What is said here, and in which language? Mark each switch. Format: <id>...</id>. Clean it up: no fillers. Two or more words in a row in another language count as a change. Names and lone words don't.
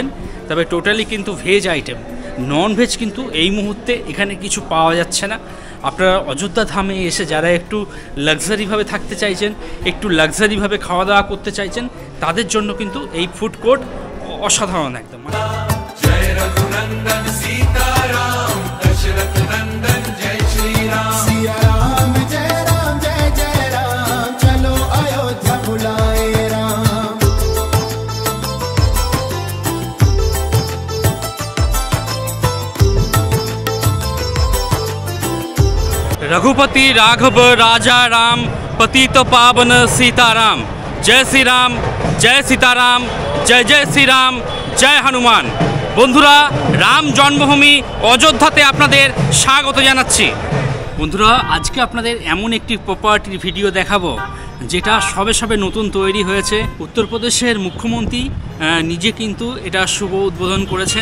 <bn>তবে টোটালি কিন্তু</bn> <en>veg item, non veg</en> <bn>কিন্তু এই মুহূর্তে এখানে কিছু পাওয়া যাচ্ছে না। আপনারা অযোধ্যা ধামে এসে যারা একটু লাক্সারিভাবে থাকতে চাইছেন, একটু লাক্সারিভাবে খাওয়া দাওয়া করতে চাইছেন, তাদের জন্য কিন্তু এই</bn> <en>food court</en> <bn>অসাধারণ একদম।</bn> <hi>जय रघुनंदन सीताराम दशरथ नंदन जय श्री राम। सिया राम जय राम जय जय राम, चलो अयोध्या बुलाए राम। रघुपति राघव राजा राम, पतित पावन सीताराम। जय श्री राम, जय सीताराम, जय जय श्री राम, जय हनुमान।</hi> <bn>বন্ধুরা, রাম জন্মভূমি অযোধ্যাতে আপনাদের স্বাগত জানাচ্ছি। বন্ধুরা, আজকে আপনাদের এমন একটি প্রপার্টির ভিডিও দেখাবো যেটা সবে সবে নতুন তৈরি হয়েছে। উত্তরপ্রদেশের মুখ্যমন্ত্রী নিজে কিন্তু এটা শুভ উদ্বোধন করেছেন।</bn>